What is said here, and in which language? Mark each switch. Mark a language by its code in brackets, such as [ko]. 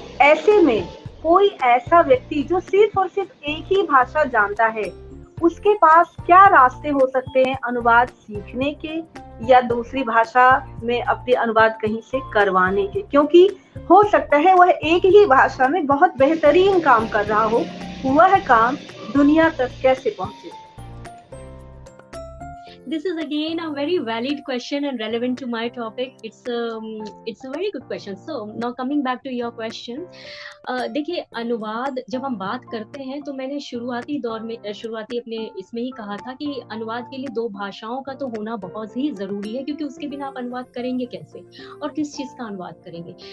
[hi] ऐसे में कोई ऐसा व्यक्ति जो सिर्फ और सिर्फ एक ही भाषा जानता है, उसके पास क्या रास्ते हो सकते हैं अनुवाद सीखने के या दूसरी भाषा में अपने अनुवाद कहीं से करवाने के? क्योंकि हो सकता है वह एक ही भाषा में बहुत बेहतरीन काम कर रहा हो, वह काम दुनिया तक कैसे पहुंचे? [en] This is again a very valid question and relevant to my topic. It's a very good question. So now coming back to your question, [hi] देखिए अनुवाद जब हम बात करते हैं तो मैंने शुरुआती दौर में, शुरुआती अपने इसमें ही कहा था कि अनुवाद के लिए 2 भाषाओं का तो होना बहुत ही जरूरी है, क्योंकि उसके बिना आप अनुवाद करेंगे कैसे और किस चीज का अनुवाद करेंगे।